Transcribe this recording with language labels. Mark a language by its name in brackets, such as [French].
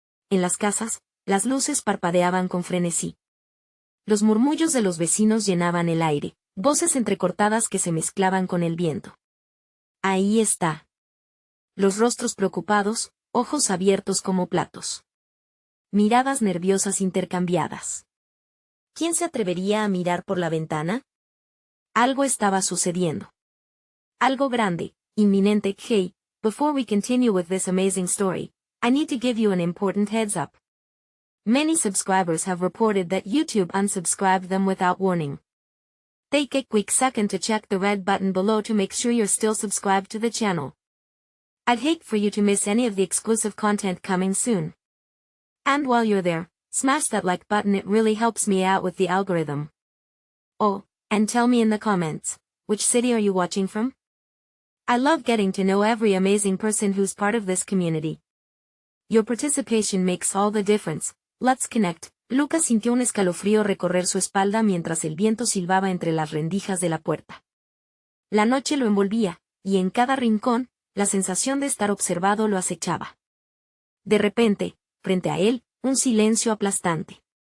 [Spanish] En las casas, las luces parpadeaban con frenesí. Los murmullos de los vecinos llenaban el aire, voces entrecortadas que se mezclaban con el viento. Ahí está. Los rostros preocupados, ojos abiertos como platos. Miradas nerviosas intercambiadas. ¿Quién se atrevería a mirar por la ventana? Algo estaba sucediendo. Algo grande, inminente. [English] Hey, before we continue with this amazing story, I need to give you an important heads up. Many subscribers have reported that YouTube unsubscribed them without warning. Take a quick second to check the red button below to make sure you're still subscribed to the channel. I'd hate for you to miss any of the exclusive content coming soon. And while you're there, smash that like button, it really helps me out with the algorithm. Oh, and tell me in the comments, which city are you watching from? I love getting to know every amazing person who's part of this community. Your participation makes all the difference. Let's connect. [Spanish] Lucas sintió un escalofrío recorrer su espalda mientras el viento silbaba entre las rendijas de la puerta. La noche lo envolvía, y en cada rincón, la sensación de estar observado lo acechaba. De repente, frente a él, un silencio aplastante.